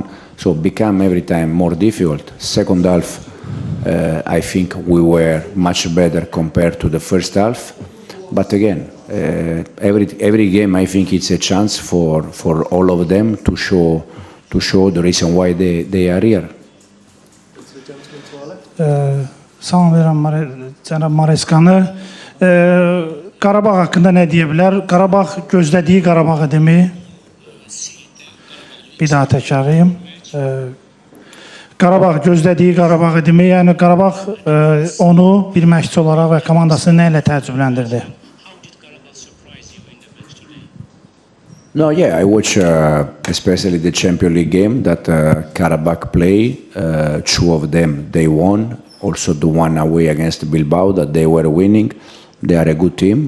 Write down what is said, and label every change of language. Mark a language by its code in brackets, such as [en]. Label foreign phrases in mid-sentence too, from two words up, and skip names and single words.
[en] So it became every time more difficult. Second half, I think we were much better compared to the first half. But again, every game, I think it's a chance for all of them to show the reason why they are here. [az] Salam verirəm cənab Maresca'nı. Qarabağ haqqında nə deyə bilər? Qarabağ gözlədiyi Qarabağı demir. Bir daha təkrarlayım. Qarabağ gözlədiyi Qarabağı demir. Yəni Qarabağ onu bir məşqçi olaraq və komandasını nə ilə təəccübləndirdi? [en] No, yeah, I watch especially the Champions League game that Qarabag play. 2 of them they won. Also the one away against Bilbao that they were winning. They are a good team.